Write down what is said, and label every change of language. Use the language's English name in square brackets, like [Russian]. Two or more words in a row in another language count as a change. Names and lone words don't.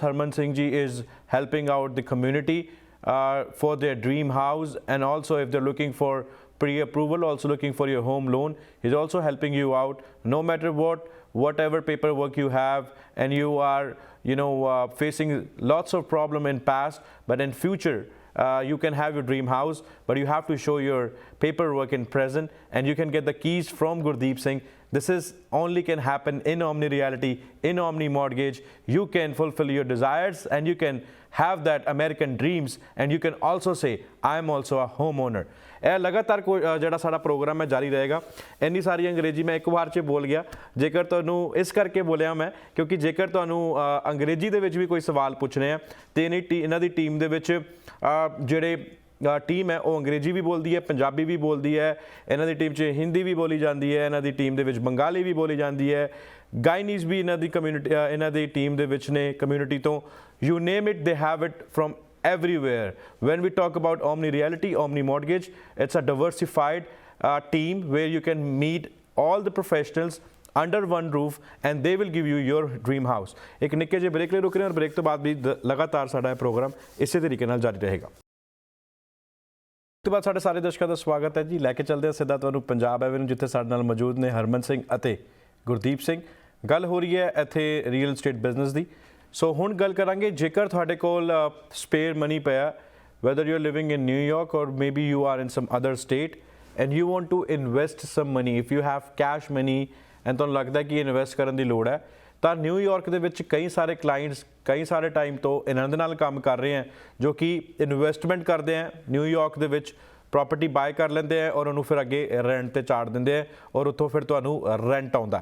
[English] Harman Singh ji is helping out the community for their dream house, and also if they're looking for pre-approval, also looking for your home loan, he's also helping you out no matter whatever paperwork you have, and you are facing lots of problem in past, but in future you can have your dream house, but you have to show your paperwork in present, and you can get the keys from Gurdeep Singh. This is only can happen in Omni Realty, in Omni Mortgage. You can fulfill your desires and you can have that American dreams, and you can also say I am also a homeowner. [Punjabi] ਇਹ ਲਗਾਤਾਰ ਜਿਹੜਾ ਸਾਡਾ ਪ੍ਰੋਗਰਾਮ ਹੈ ਜਾਰੀ ਰਹੇਗਾ. ਇੰਨੀ ਸਾਰੀ ਅੰਗਰੇਜ਼ੀ ਮੈਂ ਇੱਕ ਵਾਰ 'ਚ ਬੋਲ ਗਿਆ. ਜੇਕਰ ਤੁਹਾਨੂੰ ਇਸ ਕਰਕੇ ਬੋਲਿਆ ਮੈਂ ਕਿਉਂਕਿ ਜੇਕਰ ਤੁਹਾਨੂੰ ਅੰਗਰੇਜ਼ੀ ਦੇ ਵਿੱਚ ਵੀ ਕੋਈ ਸਵਾਲ ਪੁੱਛਣੇ ਆ ਤੇ ਇਹਨਾਂ ਦੀ ਟੀਮ ਦੇ ਵਿੱਚ ਜਿਹੜੇ ਟੀਮ ਹੈ ਉਹ ਅੰਗਰੇਜ਼ੀ ਵੀ ਬੋਲਦੀ ਹੈ, ਪੰਜਾਬੀ ਵੀ ਬੋਲਦੀ ਹੈ, ਇਹਨਾਂ ਦੀ ਟੀਮ 'ਚ ਹਿੰਦੀ ਵੀ ਬੋਲੀ ਜਾਂਦੀ ਹੈ, ਇਹਨਾਂ ਦੀ ਟੀਮ ਦੇ ਵਿੱਚ ਬੰਗਾਲੀ ਵੀ ਬੋਲੀ ਜਾਂਦੀ ਹੈ, ਗਾਇਨੀਜ਼ ਵੀ ਇਹਨਾਂ ਦੀ ਕਮਿਊਨਿਟੀ ਇਹਨਾਂ ਦੀ ਟੀਮ ਦੇ ਵਿੱਚ ਨੇ ਕਮਿਊਨਿਟੀ ਤੋਂ. [English] You name it, they have it from everywhere. When we talk about Omni Realty, Omni Mortgage, it's a diversified team where you can meet all the professionals under one roof, and they will give you your dream house. [Punjabi] ਇੱਕ ਨਿੱਕੇ ਜਿਹੇ ਬ੍ਰੇਕ ਲਈ ਰੁਕ ਰਹੇ ਹਾਂ, ਔਰ ਬ੍ਰੇਕ ਤੋਂ ਬਾਅਦ ਵੀ ਲਗਾਤਾਰ ਸਾਡਾ ਇਹ ਪ੍ਰੋਗਰਾਮ ਇਸੇ ਤਰੀਕੇ ਨਾਲ ਜਾਰੀ ਰਹੇਗਾ. ਤੋਂ ਬਾਅਦ ਸਾਡੇ ਸਾਰੇ ਦਰਸ਼ਕਾਂ ਦਾ ਸਵਾਗਤ ਹੈ ਜੀ. ਲੈ ਕੇ ਚੱਲਦੇ ਹਾਂ ਸਿੱਧਾ ਤੁਹਾਨੂੰ ਪੰਜਾਬ ਐਵੇਨਿਊ, ਜਿੱਥੇ ਸਾਡੇ ਨਾਲ ਮੌਜੂਦ ਨੇ ਹਰਮਨ ਸਿੰਘ ਅਤੇ ਗੁਰਦੀਪ ਸਿੰਘ. ਗੱਲ ਹੋ ਰਹੀ ਹੈ ਇੱਥੇ [English] real estate [Punjabi] ਬਿਜ਼ਨਸ ਦੀ. ਸੋ ਹੁਣ ਗੱਲ ਕਰਾਂਗੇ, ਜੇਕਰ ਤੁਹਾਡੇ ਕੋਲ [English] spare money [Punjabi] ਪਿਆ, [English] whether you're living in New York or maybe you are in some other state and you want to invest some money, if you have cash money and [Punjabi] ਤੁਹਾਨੂੰ ਲੱਗਦਾ ਕਿ ਇਨਵੈਸਟ ਕਰਨ ਦੀ ਲੋੜ ਹੈ, ਤਾਂ ਨਿਊਯਾਰਕ ਦੇ ਵਿੱਚ ਕਈ ਸਾਰੇ ਕਲਾਇੰਟਸ ਕਈ ਸਾਰੇ ਟਾਈਮ ਤੋਂ ਇਹਨਾਂ ਦੇ ਨਾਲ ਕੰਮ ਕਰ ਰਹੇ ਹੈ ਜੋ ਕਿ ਇਨਵੈਸਟਮੈਂਟ ਕਰਦੇ ਹੈ ਨਿਊਯਾਰਕ ਦੇ ਵਿੱਚ, [English] property buy [Punjabi] ਕਰ ਲੈਂਦੇ ਹੈ ਔਰ ਉਹਨੂੰ ਫਿਰ ਅੱਗੇ ਰੈਂਟ 'ਤੇ ਚਾੜ ਦਿੰਦੇ ਹੈ ਔਰ ਉੱਥੋਂ ਫਿਰ ਤੁਹਾਨੂੰ ਰੈਂਟ ਆਉਂਦਾ.